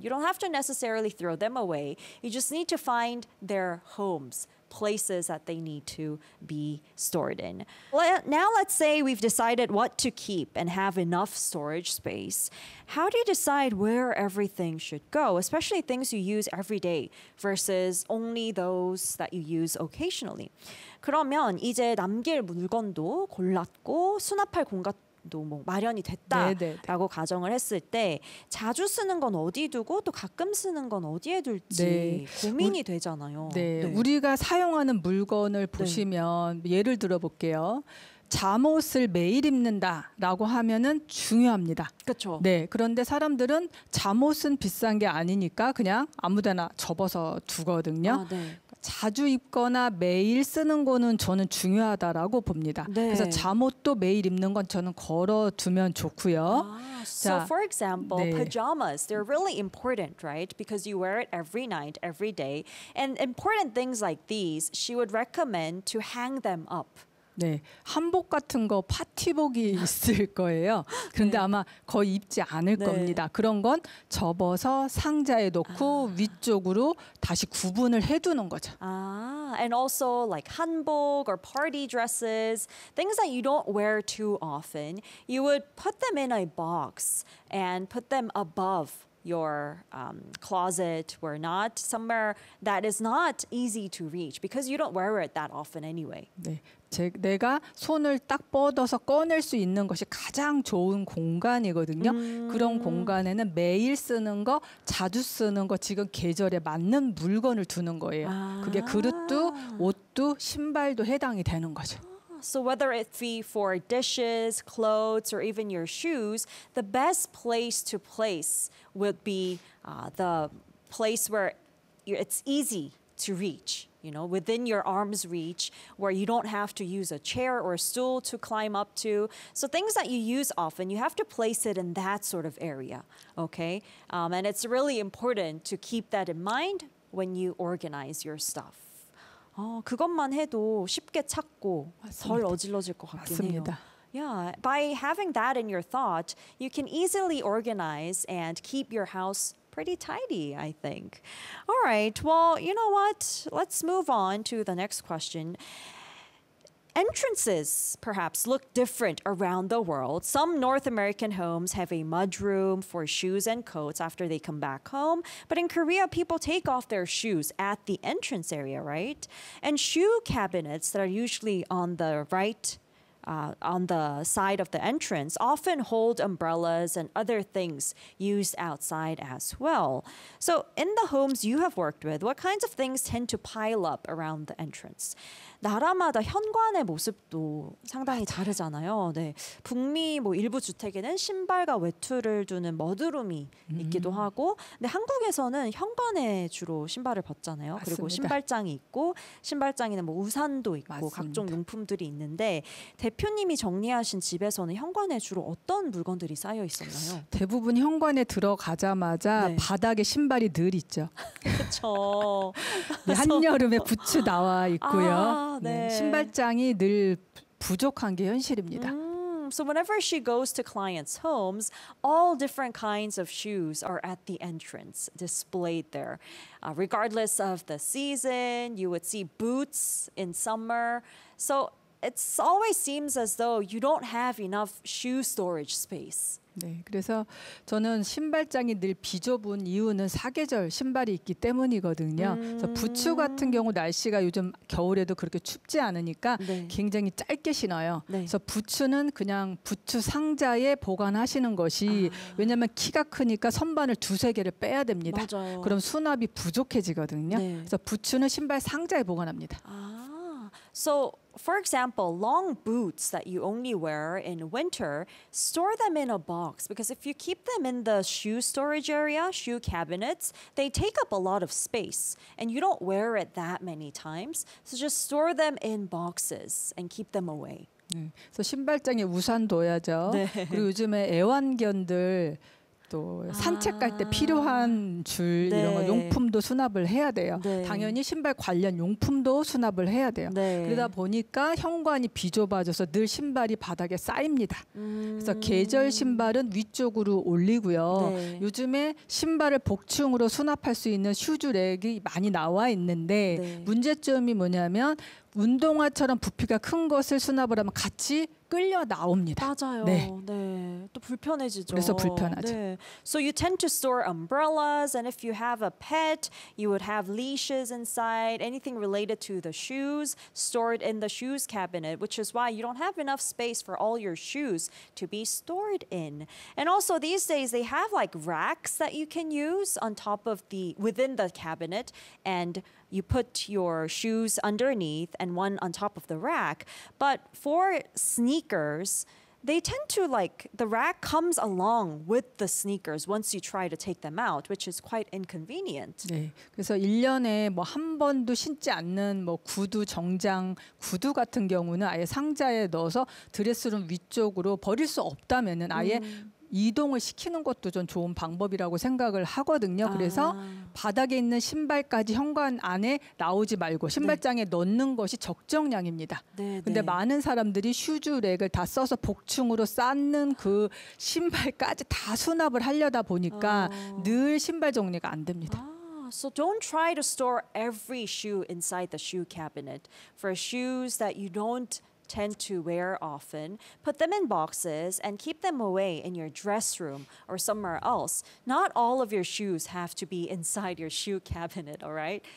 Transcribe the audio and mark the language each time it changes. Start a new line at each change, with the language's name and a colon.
English: You don't have to necessarily throw them away. You just need to find their homes, places that they need to be stored in. Now let's say we've decided what to keep and have enough storage space. How do you decide where everything should go, especially things you use every day versus only those that you use occasionally?
Korean: 그러면 이제 남길 물건도 골랐고 수납할 공간도 뭐 마련이 됐다라고 네네. 가정을 했을 때 자주 쓰는 건 어디 두고 또 가끔 쓰는 건 어디에 둘지 네. 고민이 되잖아요. 네. 네. 우리가 사용하는 물건을 보시면 네. 예를 들어볼게요. 잠옷을 매일 입는다라고 하면은 중요합니다. 그렇죠. 네. 그런데 사람들은 잠옷은 비싼 게 아니니까 그냥 아무데나 접어서 두거든요. 아, 네. 자주 입거나 매일 쓰는 거는 저는 중요하다라고 봅니다. 네. 그래서 잠옷도 매일 입는 건 저는 걸어두면 좋고요.
English: 아, 자, so for example, 네. pajamas, they're really important, right? Because you wear it every night, every day. And important things like these, she would recommend to hang them up.
Korean: 네, 한복 같은 거 파티복이 있을 거예요. 그런데 네. 아마 거의 입지 않을 네. 겁니다. 그런 건 접어서 상자에 넣고 아. 위쪽으로 다시 구분을 해두는 거죠.
English: 아, and also like 한복 or party dresses, things that you don't wear too often, you would put them in a box and put them above your closet or not, somewhere that is not easy to reach because you don't wear it that often anyway.
Korean: 네. 내가 손을 딱 뻗어서 꺼낼 수 있는 것이 가장 좋은 공간이거든요. 그런 공간에는 매일 쓰는 거, 자주 쓰는 거, 지금 계절에 맞는 물건을 두는 거예요. 아. 그게 그릇도, 옷도, 신발도 해당이 되는 거죠.
English: So whether it be for dishes, clothes, or even your shoes, the best place to place would be the place where it's easy to reach. You know, within your arm's reach, where you don't have to use a chair or a stool to climb up to. So things that you use often, you have to place it in that sort of area, okay? And it's really important to keep that in mind when you organize your stuff.
Korean: 어, 그것만 해도 쉽게 찾고 덜 어질러질 것 같긴 맞습니다. 해요.
English: Yeah, by having that in your thought, you can easily organize and keep your house pretty tidy, I think. All right, well, you know what? Let's move on to the next question. Entrances, perhaps, look different around the world. Some North American homes have a mudroom for shoes and coats after they come back home. But in Korea, people take off their shoes at the entrance area, right? And shoe cabinets that are usually on the right on the side of the entrance, often hold umbrellas and other things used outside as well. So in the homes you have worked with, what kinds of things tend to pile up around the entrance?
Korean: 나라마다 현관의 모습도 상당히 다르잖아요. 네. 북미 뭐 일부 주택에는 신발과 외투를 두는 머드룸이 있기도 하고 근데 한국에서는 현관에 주로 신발을 벗잖아요. 맞습니다. 그리고 신발장이 있고 신발장에는 뭐 우산도 있고 맞습니다. 각종 용품들이 있는데 대표님이 정리하신 집에서는 현관에 주로 어떤 물건들이 쌓여 있었나요? 대부분 현관에 들어가자마자 네. 바닥에 신발이 늘 있죠. 그렇죠. 한여름에 부츠 나와 있고요. 아, 네. 신발장이 늘 부족한 게 현실입니다.
English: So whenever she goes to clients' homes, all different kinds of shoes are at the entrance displayed there. Regardless of the season, you would see boots in summer. So it always seems as though you don't have enough shoe storage space.
Korean: 네, 그래서 저는 신발장이 늘 비좁은 이유는 사계절 신발이 있기 때문이거든요. 그래서 부츠 같은 경우 날씨가 요즘 겨울에도 그렇게 춥지 않으니까 네. 굉장히 짧게 신어요. 네. 그래서 부츠는 그냥 부츠 상자에 보관하시는 것이 왜냐하면 키가 크니까 선반을 두세 개를 빼야 됩니다. 맞아요. 그럼 수납이 부족해지거든요. 네. 그래서 부츠는 신발 상자에 보관합니다.
English: So, for example, long boots that you only wear in winter, store them in a box because if you keep them in the shoe storage area, shoe cabinets, they take up a lot of space and you don't wear it that many times. So just store them in boxes and keep them away.
Korean: 네. 그래서 신발장에 우산 둬야죠. 네. 그리고 요즘에 애완견들 또 산책 갈 때 필요한 줄 네. 이런 거 용품도 수납을 해야 돼요. 네. 당연히 신발 관련 용품도 수납을 해야 돼요. 네. 그러다 보니까 현관이 비좁아져서 늘 신발이 바닥에 쌓입니다. 그래서 계절 신발은 위쪽으로 올리고요. 네. 요즘에 신발을 복층으로 수납할 수 있는 슈즈 랙이 많이 나와 있는데 네. 문제점이 뭐냐면 운동화처럼 부피가 큰 것을 수납을 하면 같이 끌려 나옵니다. 맞아요. 네. 네. 또 불편해지죠. 그래서 불편하죠. 네.
English: So you tend to store umbrellas and if you have a pet, you would have leashes inside, anything related to the shoes stored in the shoes cabinet, which is why you don't have enough space for all your shoes to be stored in. And also these days they have like racks that you can use on top of the within the cabinet and you put your shoes underneath and one on top of the rack. But for sneakers, they tend to like, the rack comes along with the sneakers once you try to take them out, which is quite inconvenient.
Korean: 네, 그래서 1년에 뭐 한 번도 신지 않는 뭐 구두, 정장, 구두 같은 경우는 아예 상자에 넣어서 드레스룸 위쪽으로 버릴 수 없다면은 아예 이동을 시키는 것도 전 좋은 방법이라고 생각을 하거든요. 그래서 바닥에 있는 신발까지 현관 안에 나오지 말고 신발장에 네. 넣는 것이 적정량입니다. 그런데 네, 네. 많은 사람들이 슈즈랙을 다 써서 복층으로 쌓는 그 신발까지 다 수납을 하려다 보니까 늘 신발 정리가 안 됩니다.
English: So don't try to store every shoe inside the shoe cabinet for shoes that you don't tend to wear often, put them in boxes and keep them away in your dress room or somewhere else. Not all of your shoes have to be inside your shoe cabinet, all right?